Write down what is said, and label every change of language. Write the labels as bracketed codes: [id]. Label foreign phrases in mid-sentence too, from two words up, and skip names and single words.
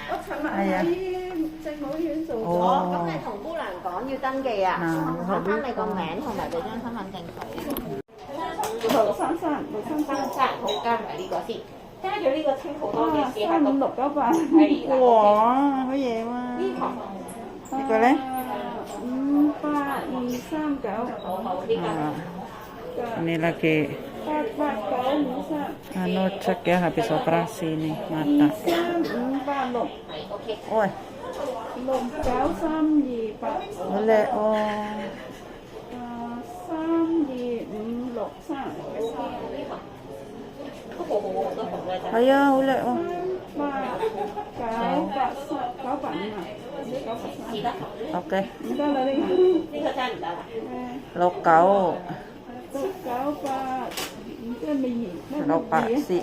[yue] 我尋日喺政府醫院做咗。咁你同姑娘講要登記啊？攞翻你個名同埋嗰張身份證佢。633，好加埋呢個先。加咗呢個清好多嘅事喺度。356988。哇，好嘢喎！呢個咧 [ms] ？58239。Ini lagi anu cek ya habis operasi nih mata. 3586. Oi. 69328. Boleh oh. 32563. [yue] 係啊，好叻喎！985。OK。唔得啦，呢個真係唔得啦。69。698，即係未682，682。